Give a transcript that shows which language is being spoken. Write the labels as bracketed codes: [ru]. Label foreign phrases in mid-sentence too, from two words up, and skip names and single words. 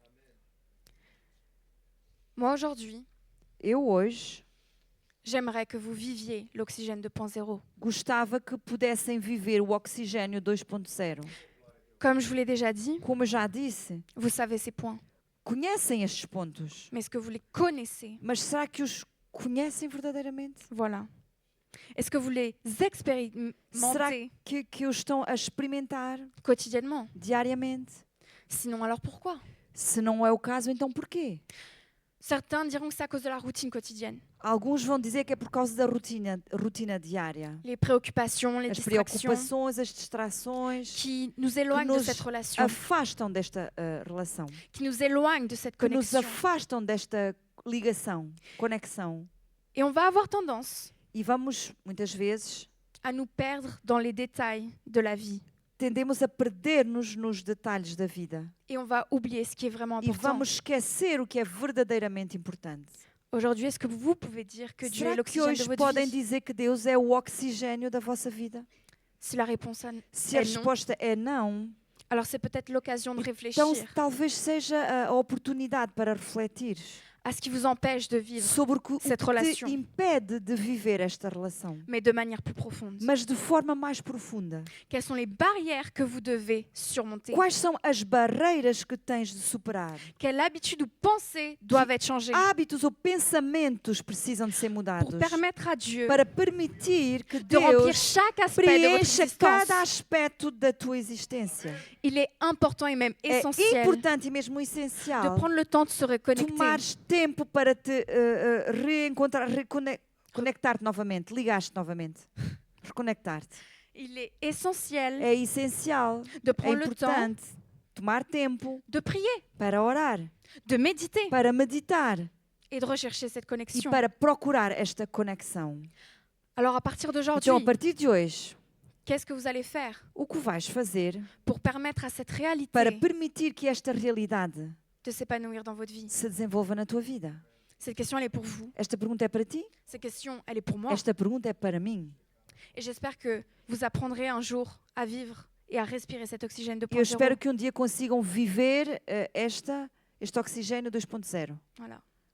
[fr] Moi, aujourd'hui, [pt] Eu hoje [fr] j'aimerais que vous viviez l'oxygène 2.0. [pt] gostava que pudessem viver o oxigênio 2.0. [fr] Comme je vous l'ai déjà dit, [pt] Como eu já disse, [fr] vous savez ces points. [pt] conhecem estes pontos, [fr] Mais est-ce que vous les connaissez? [pt] mas será que os conhecem verdadeiramente? [fr] Voilà. Est-ce que vous les [pt] Será [fr] expérimentez [pt] que os estão a experimentar [fr] quotidiennement? [pt] diariamente? [fr] Sinon, alors pourquoi? [pt] Se não é o caso, então porquê? [fr] Certains diront que c'est à cause de la routine quotidienne. [pt] Alguns vão dizer que é por causa da rotina diária. [fr] Les préoccupations, les [pt] As [fr] distractions [pt] preocupações, as distrações [fr] qui nous éloignent de [pt] nos [fr] cette relation, [pt] afastam desta relação, [fr] qui nous éloignent de cette [pt] que nos [fr] connexion. [pt] afastam desta ligação, conexão. [fr] Et on va avoir tendance [pt] E vamos, muitas vezes, [fr] à nous perdre dans les détails de la vie. [pt] tendemos a perder-nos nos detalhes da vida. [fr] Et on va oublier ce qui est vraiment [pt] E [fr] important. [pt] vamos esquecer o que é verdadeiramente importante. [fr] Aujourd'hui, est-ce que vous pouvez dire que Dieu est [pt] Será que [fr] l'oxygène de [pt] hoje [fr] votre [pt] podem [fr] vie? [pt] dizer que Deus é o oxigênio da vossa vida? [fr] Si la réponse [pt] Se a [fr] est non, [pt] resposta é não, [fr] alors c'est peut-être l'occasion de [pt] então [fr] réfléchir [pt] talvez seja a oportunidade para refletir [fr] à ce qui vous empêche de vivre, [pt] sobre o que [fr] cette [pt] te [fr] relation. [pt] impede de viver esta relação, [fr] mais de manière plus profonde. [pt] mas de forma mais profunda. [fr] Quelles sont les barrières que vous devez surmonter? [pt] Quais são as barreiras que tens de superar? [fr] Quelles habitudes ou pensées doivent être changées [pt] Hábitos ou pensamentos precisam de ser [fr] pour [pt] mudados [fr] permettre à Dieu [pt] para permitir que [fr] de remplir [pt] Deus [fr] chaque aspect de votre [pt] preencha [fr] existence? [pt] cada aspecto da tua existência. [fr] Il est important et même [pt] É [fr] essentiel [pt] importante e mesmo [fr] de [pt] essencial [fr] prendre le temps de se reconnecter. [pt] tomares tempo para te reencontrar, conectar-te novamente, ligar-te novamente, reconectar-te. [fr] Il est essentiel [pt] É essencial, [fr] de [pt] é [fr] prendre le temps [pt] importante tomar tempo [fr] de prier, [pt] para orar, [fr] de méditer [pt] para meditar [fr] et de rechercher cette [pt] e [fr] connexion. [pt] para procurar esta conexão. [fr] Alors à partir d'aujourd'hui, [pt] Então, a partir de hoje, [fr] qu'est-ce que vous allez faire [pt] o que vais fazer [fr] pour permettre à cette réalité [pt] para permitir que esta realidade [fr] de s'épanouir dans votre vie? [pt] se desenvolva na tua vida? [fr] Cette question, elle est pour vous. [pt] Esta pergunta é para ti? [fr] Cette question, elle est pour moi. [pt] Esta pergunta é para mim. [fr] Et j'espère que vous apprendrez un jour à vivre et à respirer cet oxygène [pt] Eu espero [fr] 2.0. [pt] que um dia consigam viver este oxigênio 2.0. [fr] Voilà.